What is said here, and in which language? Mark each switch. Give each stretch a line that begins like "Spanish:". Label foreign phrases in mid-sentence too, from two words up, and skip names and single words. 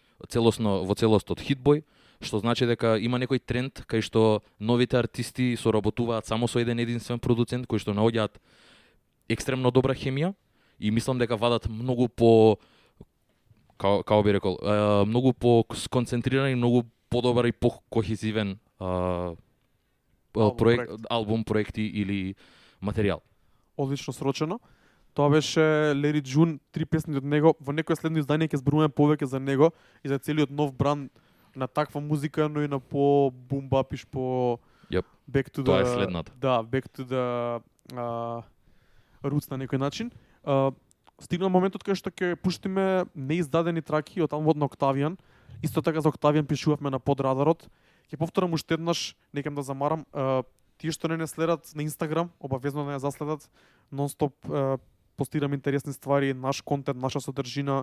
Macedonian: во целост од Hitboy, што значи дека има некој тренд кај што новите артисти соработуваат само со еден единствен продуцент, кој што наоѓаат екстремно добра хемија и мислам дека вадат многу по како би рекол, многу по сконцентриран и многу подобар и по-кохезивен албум, проекти или материјал. Одлично срочено. Тоа беше Larry June, 3 песни од него. Во некое следно издание ќе зборуваме повеќе за него и за целиот нов бранд на таква музика, но и на по
English: boom bap
Macedonian: и по
English: back to the,
Macedonian: тоа е следната. Да,
English: back to the roots
Macedonian: на некој начин. Стигна моментот кај што ќе пуштиме неиздадени траки од албумот на Octavian. Исто така за Octavian пишувавме на подрадарот. Ќе повторам уште еднаш, некам да замарам. Тие што не следат на Инстаграм, обавезно да ја заследат. Нонстоп постирам интересни ствари, наш контент, наша содржина.